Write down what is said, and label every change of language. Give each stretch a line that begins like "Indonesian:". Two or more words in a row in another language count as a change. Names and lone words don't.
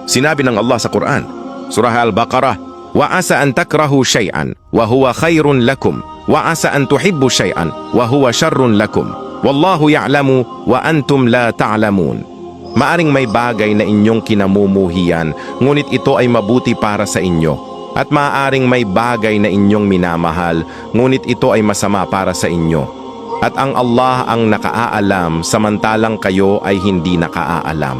Filipino: Sinabi ng Allah sa Quran, Surah Al-Baqarah,
Arabic: "وعسى أن تكرهوا شيئا وهو خير لكم وعسى أن تحبوا شيئا وهو شر لكم. والله يعلم وأنتم لا تعلمون."
Filipino: Maaring may bagay na inyong kinamumuhian, ngunit ito ay mabuti para sa inyo. At maaaring may bagay na inyong minamahal, ngunit ito ay masama para sa inyo. At ang Allah ang nakaaalam, samantalang kayo ay hindi nakaalam.